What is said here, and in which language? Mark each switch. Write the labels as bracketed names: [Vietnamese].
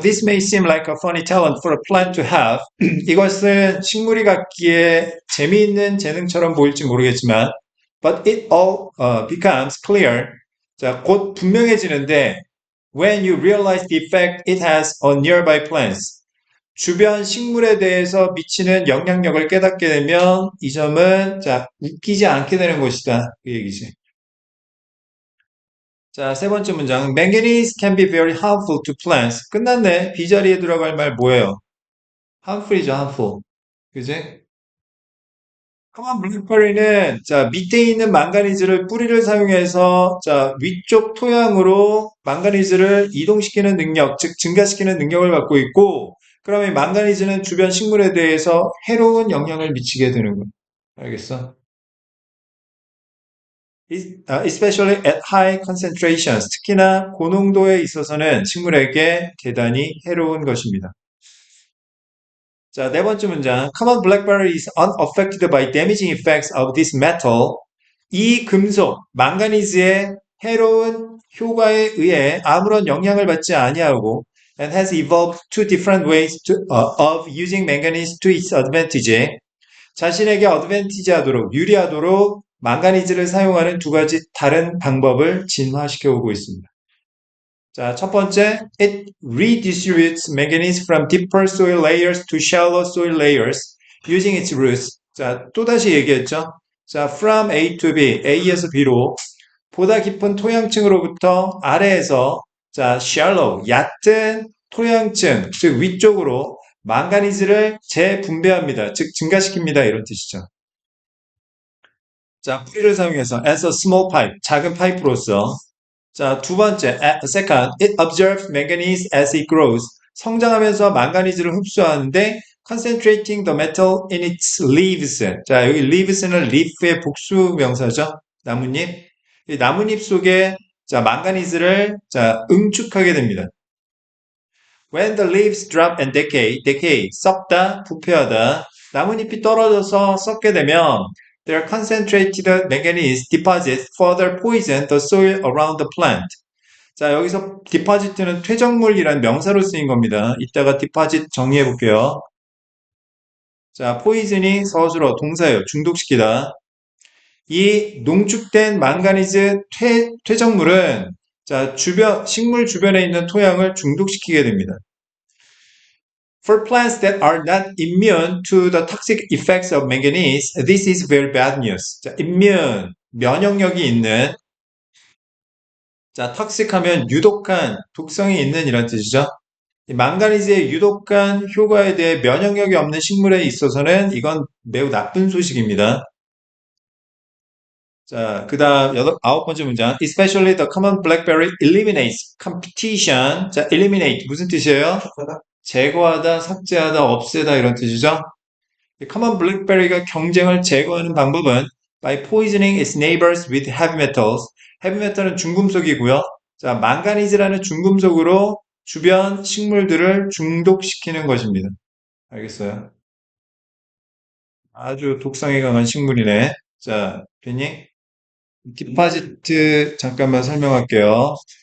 [English] This may seem like a funny talent for a plant to have. [Korean] 이것은 식물이 갖기에 재미있는 재능처럼 보일지 모르겠지만, [English] but it all becomes clear. 자, [Korean] 곧 분명해지는데, [English] when you realize the effect it has on nearby plants. [Korean] 주변 식물에 대해서 미치는 영향력을 깨닫게 되면 이 점은 자, 웃기지 않게 되는 것이다. 그 얘기지. 자, 세 번째 문장. [English] Manganese can be very harmful to plants. [Korean] 끝났네. B 자리에 들어갈 말 뭐예요? harmful이죠, harmful. 그지? 커먼 블랙베리는 자, 밑에 있는 망가니즈를 뿌리를 사용해서 자, 위쪽 토양으로 망가니즈를 이동시키는 능력, 즉 증가시키는 능력을 갖고 있고 그러면 이 망가니즈는 주변 식물에 대해서 해로운 영향을 미치게 되는 거야. 알겠어? [English] Especially at high concentrations. [Korean] 특히나 고농도에 있어서는 식물에게 대단히 해로운 것입니다. 자, 네 번째 문장. [English] Common blackberry is unaffected by damaging effects of this metal. [Korean] 이 금속, 망가니즈의 해로운 효과에 의해 아무런 영향을 받지 아니하고 [English] and has evolved two different ways of using manganese to its advantage. [Korean] 자신에게 어드밴티지 하도록, 유리하도록 망가니즈를 사용하는 두 가지 다른 방법을 진화시켜 오고 있습니다. [English] 자, [Korean] 첫 번째, [English] it redistributes manganese from deeper soil layers to shallow soil layers using its roots. [Korean] 자, 또다시 얘기했죠. 자, from A to B, A에서 B로 보다 깊은 토양층으로부터 아래에서 자, shallow, 얕은 토양층, 즉 위쪽으로 망가니즈를 재분배합니다. 즉 증가시킵니다. 이런 뜻이죠. 자, 뿌리를 사용해서 [English] as a small pipe, [Korean] 작은 파이프로서. [English] 자, [Korean] 두 번째, [English] second, it absorbs manganese as it grows. [Korean] 성장하면서 망가니즈를 흡수하는데 [English] concentrating the metal in its leaves. [Korean] 자, 여기 leaves는 leaf의 복수 명사죠. 나뭇잎. 이 나뭇잎 속에 자, 망가니즈를 자, 응축하게 됩니다. [English] When the leaves drop and decay, [Korean] 썩다, 부패하다. 나뭇잎이 떨어져서 썩게 되면 [English] Their concentrated manganese deposits further poison the soil around the plant. [Korean] 자, 여기서 deposit는 퇴적물이란 명사로 쓰인 겁니다. 이따가 deposit 정리해 볼게요. 자, poison이 서술어 동사예요. 중독시키다. 이 농축된 망가니즈 퇴적물은 자, 식물 주변에 있는 토양을 중독시키게 됩니다. [English] For plants that are not immune to the toxic effects of manganese, this is very bad news. [Korean] 자, immune, 면역력이 있는, 자, toxic 하면 유독한, 독성이 있는 이란 뜻이죠. 이 망가니즈의 유독한 효과에 대해 면역력이 없는 식물에 있어서는 이건 매우 나쁜 소식입니다. 자, 그 다음 아홉 번째 문장. [English] Especially the common blackberry eliminates competition. [Korean] 자, eliminate 무슨 뜻이에요? 제거하다, 삭제하다, 없애다 이런 뜻이죠. [English] common blackberry가 [Korean] 경쟁을 제거하는 방법은 [English] by poisoning its neighbors with heavy metals. [Korean] heavy metal은 중금속이고요. 자, 망가니즈라는 중금속으로 주변 식물들을 중독시키는 것입니다. 알겠어요? 아주 독성이 강한 식물이네. 자, 괜히 디파지트 잠깐만 설명할게요.